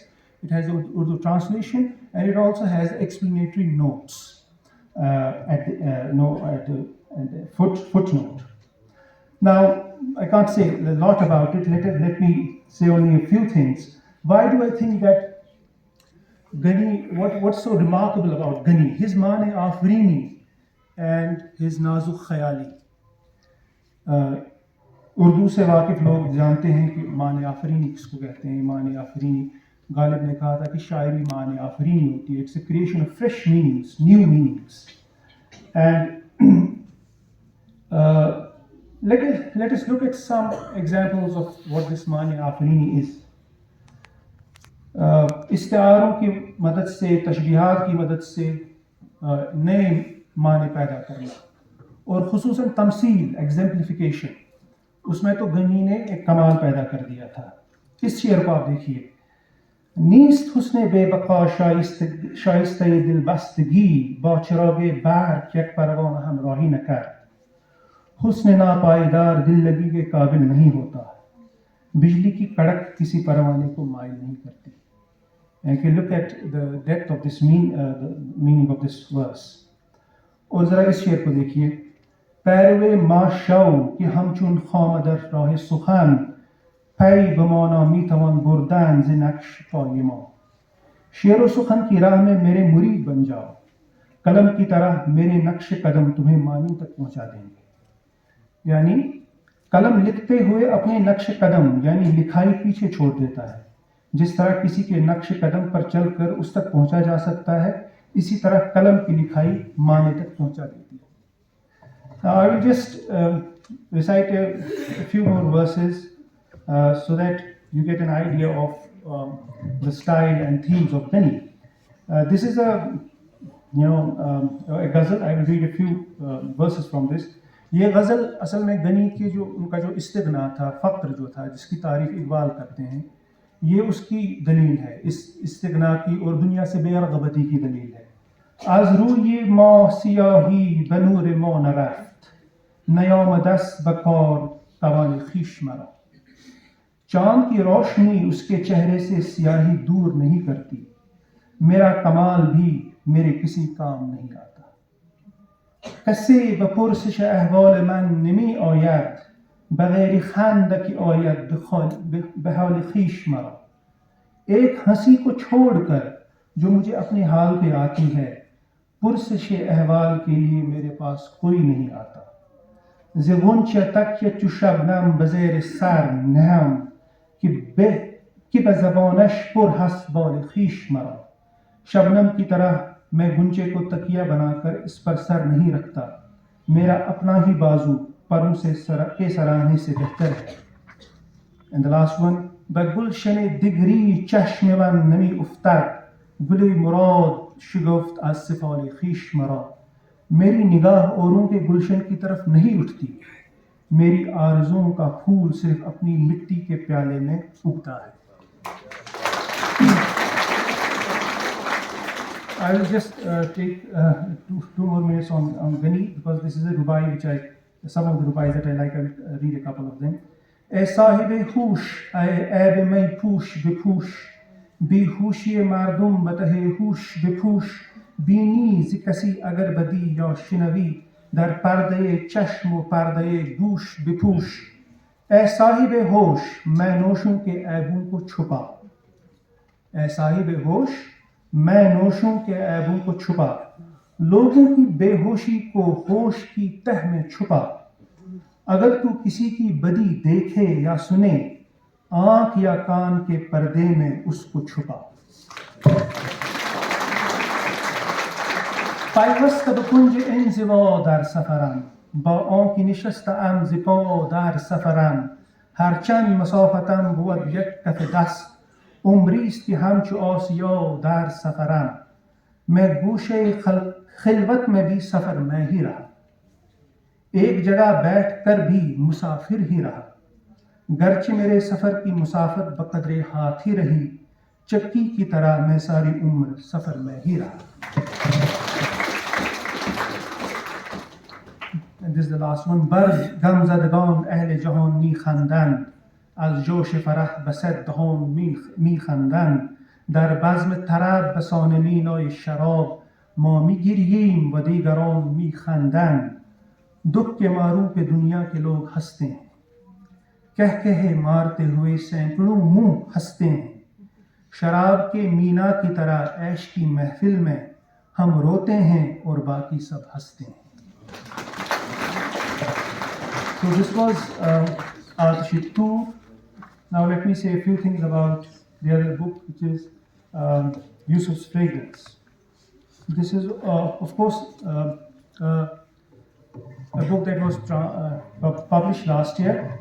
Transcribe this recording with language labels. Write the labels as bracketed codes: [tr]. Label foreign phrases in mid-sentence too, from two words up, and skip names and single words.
[en] It has Urdu translation, and it also has explanatory notes at the footnote. Now, I can't say a lot about it. Let me say only a few things. Why do I think that Gani, what's so remarkable about Gani? His [ur] معنی آفرینی [en] and his [ur] نازک خیالی. اردو سے واقف لوگ جانتے ہیں کہ مان آفرینی کس کو کہتے ہیں. مان آفرینی غالب نے کہا تھا کہ شاعری مان آفرینی ہوتی ہے. [en] It's a creation of fresh meanings, new meanings. اینڈ let us look at some examples of what this [ur] مان آفرینی [en] is. [ur] استعاروں کی مدد سے, تشبیہات کی مدد سے نئے معنی پیدا کرنا, اور خصوصاً تمثیل, ایگزمپلیفیکیشن, اس میں تو غنی نے ایک کمال پیدا کر دیا تھا. اس شعر کو آپ دیکھیے. [fa] نیست حسن بے بقا شائستہ دل بستگی, با چراغ برق یک پروانہ ہمراہی نہ کر. [ur] حسن ناپائیدار دل لگی کے قابل نہیں ہوتا, بجلی کی کڑک کسی پروانے کو مائل نہیں کرتی. [en] And if you look at the depth of this the meaning of this verse. [ur] اور ذرا اس شعر کو دیکھیے. [fa] پیروے ما شو کہ ہم چون خام در راہ سخن, پی بمانا می توان بردن ز نقش پای ما. [ur] شعر و سخن کی راہ میں میرے مرید بن جاؤ, قلم کی طرح میرے نقش قدم تمہیں معنی تک پہنچا دیں گے. یعنی قلم لکھتے ہوئے اپنے نقش قدم یعنی لکھائی پیچھے چھوڑ دیتا ہے. جس طرح کسی کے نقش قدم پر چل کر اس تک پہنچا جا سکتا ہے, اسی طرح قلم کی لکھائی معنی تک پہنچا دیتی ہے. [en] Now I will just recite a few more verses so that you get an idea of the style and themes of Gani. This is a ghazal. I will read a few verses from this. [ur] یہ غزل اصل میں غنی کے جو ان کا جو استغنا تھا, فقر جو تھا, جس کی تعریف اقبال کرتے ہیں, یہ اس کی دلیل ہے, اس استغنا کی اور دنیا سے بے رغبتی کی دلیل ہے. [fa] از روی ماه سیاهی به نور ما نرفت, نیامده است به کار توان خویش مرا. [ur] چاند کی روشنی اس کے چہرے سے سیاہی دور نہیں کرتی, میرا کمال بھی میرے کسی کام نہیں آتا. [fa] کسی به پرسش احوال من نمی آید, بغیر خندکی آید به حال خویش مرا. [ur] ایک ہنسی کو چھوڑ کر جو مجھے اپنے حال پہ آتی ہے, پرسش احوال کے لیے میرے پاس کوئی نہیں آتا. [fa] ز غنچه تکیه چو شبنم به زیر سر نهم, که به زبانش پر هست بال خویش مرا. [ur] شبنم کی طرح میں گنچے کو تکیہ بنا کر اس پر سر نہیں رکھتا, میرا اپنا ہی بازو پروں سے کے سراہنے سے بہتر ہے. [en] And the last one. [fa] به گلشن دگری چشم من نمی افتد, گل مراد شگفت از سفال خویش مرا. [ur] میری نگاہ اوروں کے گلشن کی طرف نہیں اٹھتی, میری آرزوؤں کا پھول صرف اپنی مٹی کے پیالے میں اگتا ہے. [en] I will just take two more minutes on Gani, because this is a rubai which some of the rubais that I like, I will read a couple of them. [fa] اے صاحب ہوش اے عیب می پوش بپوش, بی ہوشی مردم بتہ ہوش بپوش. بینی ز کسی اگر بدی یا شنوی, در پردے چشم و پردے گوش بپوش. [ur] اے صاحب ہوش میں نوشوں کے عیبوں کو چھپا, اے صاحب ہوش میں نوشوں کے عیبوں کو چھپا. لوگوں کی بے ہوشی کو ہوش کی تہ میں چھپا. اگر تو کسی کی بدی دیکھے یا سنے, آنکھ یا کان کے پردے میں اس کو چھپا. [fa] پیوست به کنج انزوا در سفرم, با آنکه نشسته‌ام ز پا در سفرم. هرچند مسافتم بود یک کف دست, عمریست که همچو آسیا در سفرم. [ur] میں گوشه خلوت میں بھی سفر میں ہی رہا, ایک جگہ بیٹھ کر بھی مسافر ہی رہا. گرچہ میرے سفر کی مسافت بقدر ہاتھ ہی رہی, چکی کی طرح میں ساری عمر سفر میں ہی رہا. [en] And this is the last one. [fa] بر غم زدگان اہل جهان می خندند, از جوش فرح به صد دهان می خندند. در بزم طرب به سان مینای شراب, ما می گرییم و دیگران می خندند. [ur] دکھ کے معروف دنیا کے لوگ ہنستے ہیں, قہقہے مارتے ہوئے سیکڑوں منہ ہنستے ہیں، شراب کے مینا کی طرح عیش کی محفل میں ہم روتے ہیں اور باقی سب ہنستے ہیں. [en] So this was Aatash-e Toor. Now let me say a few things about the other book, which is Yusuf's Fragrance. This is, of course, a book that was published last year.